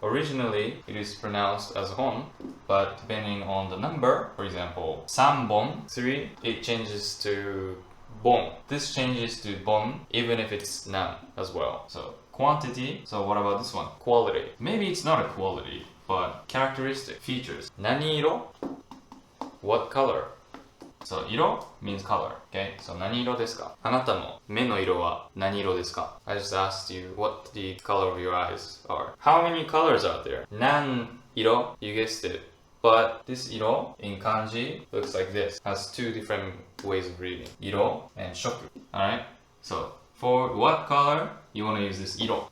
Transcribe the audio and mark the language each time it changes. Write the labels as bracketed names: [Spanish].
[English] Originally, it is pronounced as hon, but depending on the number, for example, 3本, 3, it changes to bon. This changes to bon even if it's 何 as well. So quantity. So what about this one? Quality. Maybe it's not a quality, but characteristic, features. [Japanese] 何色? [English] What color? So 色 means color. [Japanese] Okay, so 何色ですか?あなたの目の色は何色ですか? [English] I just asked you what the color of your eyes are. How many colors are there? [Japanese] 何色? [English] You guessed it. But this 色 in kanji looks like this. Has two different ways of reading. 色 and 色.Alright? So for what color, you want to use this 色.